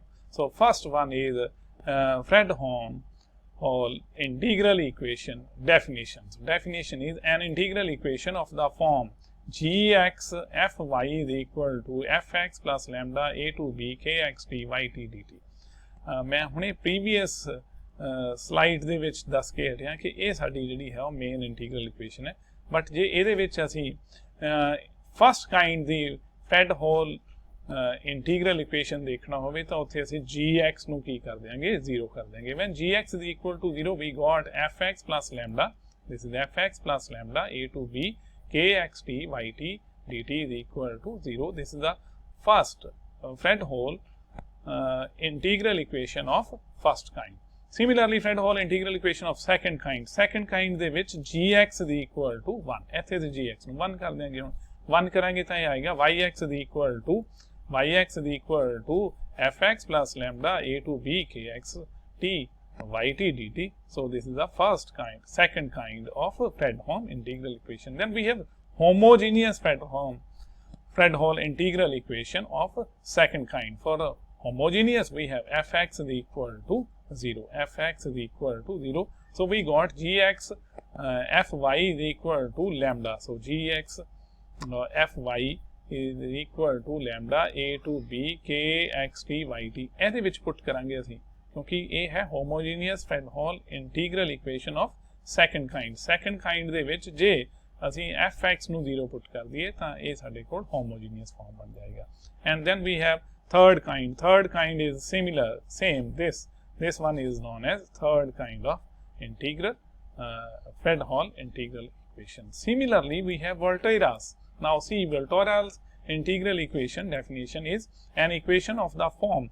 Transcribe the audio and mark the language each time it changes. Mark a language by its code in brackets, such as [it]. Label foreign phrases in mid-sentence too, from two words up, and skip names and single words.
[en] So first one is Fredholm integral equation definitions. Definition is an integral equation of the form gx fy is equal to fx plus lambda a to b kxt yt dt. [pa] मैं ਹੁਣੇ [en] previous slides [pa] ਦੇ ਵਿੱਚ ਦੱਸ ਕੇ ਹਟਿਆ ਕਿ ਇਹ ਸਾਡੀ ਜਿਹੜੀ ਹੈ ਉਹ [en] main integral equation [pa] ਹੈ, ਬਟ ਜੇ ਇਹਦੇ ਵਿੱਚ ਅਸੀਂ [en] first kind [pa] ਦੀ [en] Fredhol integral equation [pa] ਦੇਖਣਾ ਹੋਵੇ ਤਾਂ ਉੱਥੇ ਅਸੀਂ gx ਨੂੰ ਕੀ ਕਰ ਦਿਆਂਗੇ, 0 ਕਰ ਦਿਆਂਗੇ. [en] when gx is equal to 0, we got fx plus lambda, this is fx plus lambda a to b kxt yt dt is equal to 0. This is the first Fredholm integral equation of first kind. Similarly, Fredholm integral equation of second kind [pa] ਦੇ ਵਿੱਚ [en] gx is equal to 1. [pa] ਇੱਥੇ ਤੇ gx ਨੂੰ 1 ਕਰ ਦਿਆਂਗੇ ਹੁਣ 1 ਕਰਾਂਗੇ ਤਾਂ ਇਹ ਆਏਗਾ [en] yx is equal to fx plus lambda a to b kx t yt dt. So this is the second kind of Fredholm integral equation. Then we have homogeneous Fredholm integral equation of second kind. For homogeneous, we have fx is equal to 0. Fx is equal to 0. So we got gx fy is equal to lambda. So gx fy is equal to lambda a to b k x t y t. [pa] ਇਹਦੇ ਵਿੱਚ ਪੁੱਟ ਕਰਾਂਗੇ ਅਸੀਂ ਕਿਉਂਕਿ ਇਹ ਹੈ [en] homogeneous Fredholm integral equation of second kind [pa] ਦੇ ਵਿੱਚ ਜੇ ਅਸੀਂ fx ਨੂੰ 0 ਪੁੱਟ ਕਰ ਦਈਏ ਤਾਂ ਇਹ ਸਾਡੇ ਕੋਲ [en] homogeneous form [pa] ਬਣ ਜਾਏਗਾ. [en] And then we have third kind is same. This one is known as third kind of integral Fredholm integral equation. Similarly, we have Volterra's. Now see, Volterra's integral equation definition is an equation of the form.